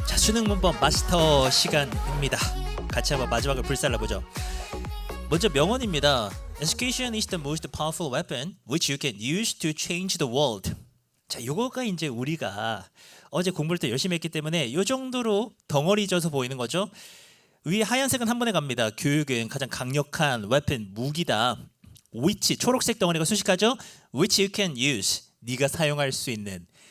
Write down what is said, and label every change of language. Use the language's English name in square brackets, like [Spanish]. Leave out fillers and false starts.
[Korean] 수능 문법 마스터 시간입니다. 같이 한번 마지막을 불살라보죠. 먼저 명언입니다. [English] Education is the most powerful weapon which you can use to change the world. [Korean] 자, 요거가 이제 우리가 어제 공부를 또 열심히 했기 때문에 요 정도로 덩어리 져서 보이는 거죠. 위에 하얀색은 한 번에 갑니다. 교육은 가장 강력한 weapon, 무기다. which, 초록색 덩어리가 수식하죠. [English] which you can use, [Korean] 네가 사용할 수 있는.